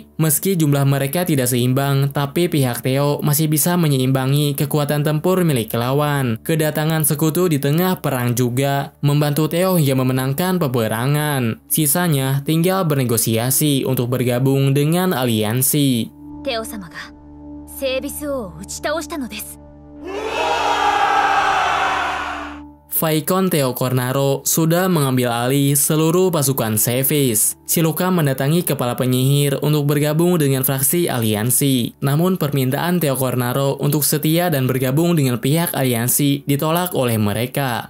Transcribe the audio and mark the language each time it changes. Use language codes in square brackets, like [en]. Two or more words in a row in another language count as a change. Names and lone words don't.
[id] Meski jumlah mereka tidak seimbang, tapi pihak Theo masih bisa menyeimbangi kekuatan tempur milik lawan. Kedatangan sekutu di tengah perang juga membantu Theo hingga memenangkan peperangan. Sisanya tinggal bernegosiasi untuk bergabung dengan aliansi. [ja] Theo-sama ga Seibis を打ち倒したのです。 [id] Vaikon Theo Cornaro sudah mengambil alih seluruh pasukan Sevis. Shiluka mendatangi kepala penyihir untuk bergabung dengan fraksi aliansi. Namun permintaan Theo Cornaro untuk setia dan bergabung dengan pihak aliansi ditolak oleh mereka.